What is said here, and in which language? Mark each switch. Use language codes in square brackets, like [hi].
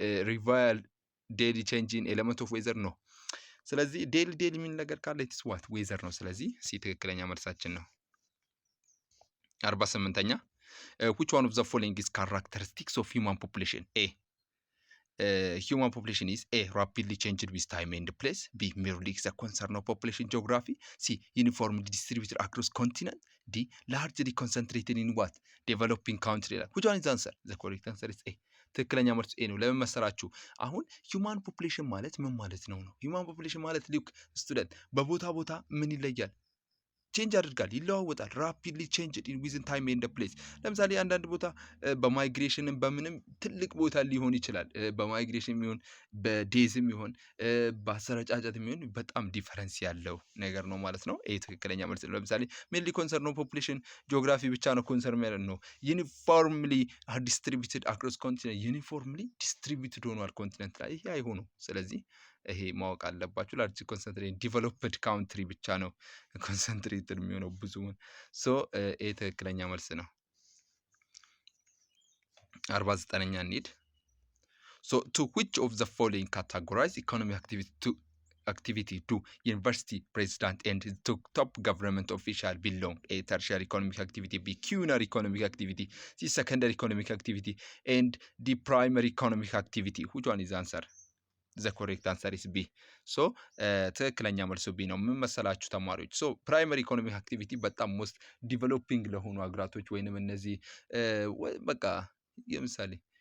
[am] ሪቫይል ዴይሊ ቼንጅ ኢን ኤሌመንት ኦፍ ዌዘር ነው። ስለዚህ ዴይሊ የሚል ነገር ካለ ኢትስ ዋት ዌዘር ነው። ስለዚህ ሲ ትክክለኛ መልሳችን ነው። 48ኛ [en] which one of the following is characteristics of human population? A human population is A rapidly changed with time and place, B merely the concern of population geography, C uniformly distributed across continent, D largely concentrated in what developing country. which one is the answer? The correct answer is A [am] ትክክለኛ መልስ ኤ ነው። ለምን መሰላችሁ? አሁን ሂውማን ፖፑሌሽን ማለት ምን ማለት ነው? ሂውማን ፖፑሌሽን ማለት ሉክ ስቱደንት በቦታ ቦታ ምን ይለያል? ቼንጅ ያደርጋል፣ ይለዋወጣል። [en] ራፒድሊ ቼንጅ ዊዝን ታይም ኤንድ ፕሌስ። [am] ለምሳሌ አንዳንድ ቦታ በማይግሬሽንም በምንም ትልቅ ቦታ ሊሆን ይችላል። በማይግሬሽን የሚሆን በዴዝም ይሆን በአሰረጫጨት የሚሆን በጣም ዲፈረንስ ያለው ነገር ነው ማለት ነው። ይሄ ትክክለኛ መልስ ነው። ለምሳሌ ሜንሊ ኮንሰርን ነው ፖፑሌሽን ጂኦግራፊ ብቻ ነው ኮንሰርን ማለት ነው። [en] ዩኒፎርምሊ ዲስትሪቢዩትድ አክሮስ ኮንቲነንት፣ [am] ዩኒፎርምሊ ዲስትሪቢዩትድ ሆኗል ኮንቲነንት ላይ። ይሄ አይሆኑም። ስለዚህ ይሄ ማወቅ አለባችሁ። ላርጅ ኮንሰንትሬት ዲቨሎፕድ ካውንትሪ ብቻ ነው ኮንሰንትሬትድ የሚሆነው ብዙውን። ሶ ይሄ ትክክለኛ መልስ ነው። 49ኛ እንሂድ። ሶ [en] to which of the following categorize economic activity to university president and to top government official belong? A tertiary economic activity, B culinary economic activity, C secondary economic activity, and the primary economic activity. which one is the answer? the correct answer is B። [am] ሶ ትክክለኛ መልሱ ቢ ነው። ምን መሰላችሁ ተማሪዎች? ሶ ፕራይመሪ ኢኮኖሚክ አክቲቪቲ በጣም ሞስት ዲቨሎፒንግ ለሆኑ ሀገራቶች ወይንም እነዚህ በቃ ለምሳሌ